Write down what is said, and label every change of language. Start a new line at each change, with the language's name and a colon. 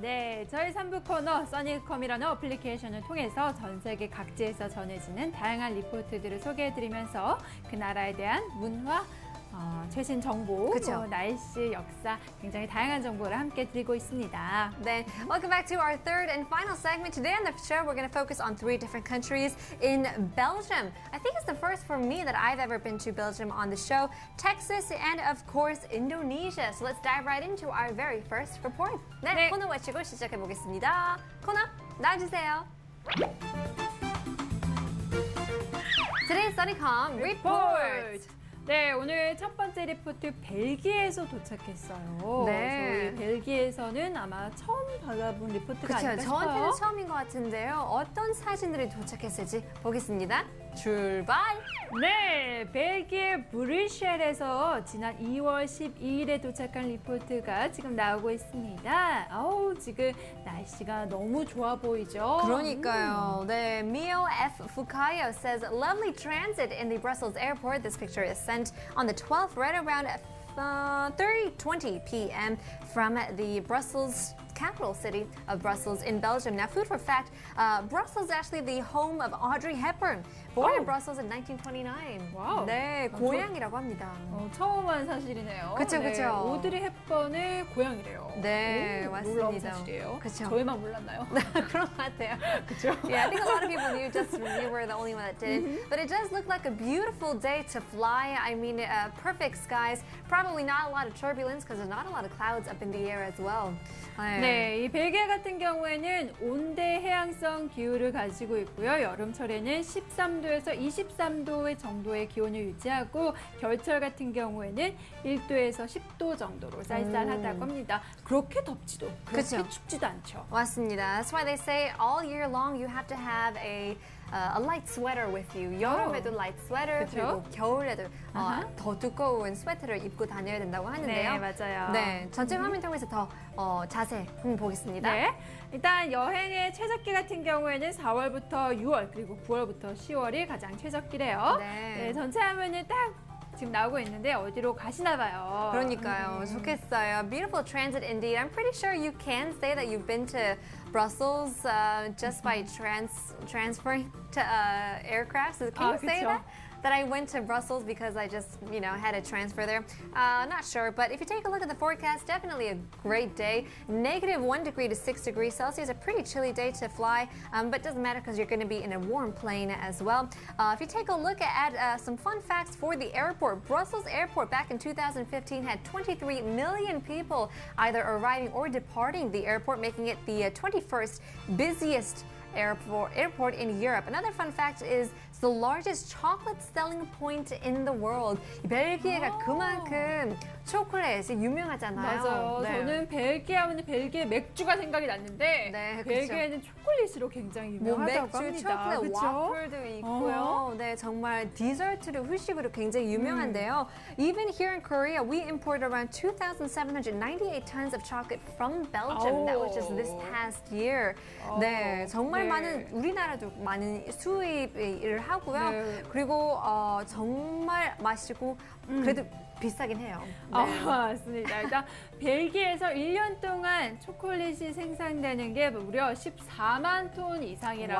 Korean: 네, 저희 3부 코너 써니컴이라는 어플리케이션을 통해서 전 세계 각지에서 전해지는 다양한 리포트들을 소개해드리면서 그 나라에 대한 문화, 최신 정보, 그쵸. 날씨, 역사 굉장히 다양한 정보를 함께 드리고 있습니다.
English: Then, welcome back to our third and final segment. Today on the show, we're going to focus on 3 different countries in Belgium. I think it's the first for me that I've ever been to Belgium on the show, Texas, and of course, Indonesia. So let's dive right into our very first report.
Korean: 네, 네. 코너 외치고 시작해 보겠습니다. 코너 나와주세요.
English: Today's Sunnycom report.
Korean: 네, 오늘 첫 번째 리포트 벨기에에서 도착했어요. 네. 저희 벨기에에서는 아마 처음 받아본 리포트가 그렇죠. 아닐까 저한테는 싶어요. 처음인 것 같은데요. 어떤 사진들이 도착했을지 보겠습니다. 출발! 네, 벨기에 브뤼셀에서 지난 2월 12일에 도착한 리포트가 지금 나오고 있습니다. 아우, 지금 날씨가 너무 좋아 보이죠? 그러니까요. 네, Mio F.
English: Fukayo says lovely transit in the Brussels airport. This picture is sent on the 12th, right around 30:20 p.m. from the Brussels capital city of Brussels in Belgium. Now, food for fact, Brussels is actually the home of Audrey Hepburn, born in Oh. Brussels in 1929. 와우.
Korean: 네, 고향이라고 합니다. 처음 한 사실이네요. 그쵸, 네, 그쵸. 오드리 헵번의 고향이래요. 네, 오, 맞습니다. 놀라운 사실이에요. 그쵸. 저희만 몰랐나요? 그런 것 같아요. 그렇죠?
English: Yeah, I think a lot of people knew, just you were the only one that didn't. But it does look like a beautiful day to fly. I mean, perfect skies. Probably not a lot of turbulence because there's not a lot of clouds up in the air as well.
Korean: 네, 이 벨기에 같은 경우에는 온대 해양성 기후를 가지고 있고요. 여름철에는 13도에서 23도 정도의 기온을 유지하고 겨울철 같은 경우에는 1도에서 10도 정도로 쌀쌀하다고 합니다. 그렇게 덥지도 그렇게 그쵸. 춥지도 않죠. 맞습니다.
English: That's why they say all year long you have to have a light sweater with you.
Korean: 여름에도
English: light sweater,
Korean: 그쵸? 그리고 겨울에도 아하. 더 두꺼운 스웨터를 입고 다녀야 된다고 하는데요. 네, 맞아요. 네, 전체 화면 통해서 더 자세히 한번 보겠습니다. 네, 일단 여행의 최적기 같은 경우에는 4월부터 6월 그리고 9월부터 10월이 가장 최적기래요. 네. 전체 화면이 딱 지금 나오고 있는데 어디로 가시나 봐요. 그러니까요. 좋겠어요.
English: Beautiful transit indeed. I'm pretty sure you can say that you've been to Brussels just by transferring to aircraft. So can you say
Korean: 그쵸.
English: that? That I went to Brussels because I just, had a transfer there. Not sure, but if you take a look at the forecast, definitely a great day. -1 degree to 6 degrees Celsius, a pretty chilly day to fly, but doesn't matter because you're going to be in a warm plane as well. If you take a look at some fun facts for the airport, Brussels Airport back in 2015 had 23 million people either arriving or departing the airport, making it the 21st busiest airport in Europe. Another fun fact is it's the largest chocolate selling point in the world.
Korean: 이 벨기에가 그만큼 초콜릿이 유명하잖아요. 맞아요. 네. 저는 벨기에 하면 벨기에 맥주가 생각이 났는데 네, 그쵸. 벨기에는 초콜릿으로 굉장히 뭐 유명하다고 맥주, 합니다. 초콜릿, 그쵸? 와플도 있고요. 네, 정말 디저트로 후식으로 굉장히 유명한데요.
English: Even here in Korea, we imported around 2,798 tons of chocolate from Belgium. That was just this past year.
Korean: 네, 정말 네. 많은 우리나라도 많은 수입을 하고요. 네. 그리고 정말 맛있고 그래도 비싸긴 해요. 네. 맞습니다. 일단 벨기에에서 1년 동안 초콜릿이 생산되는 게 무려 14만 톤 이상이라고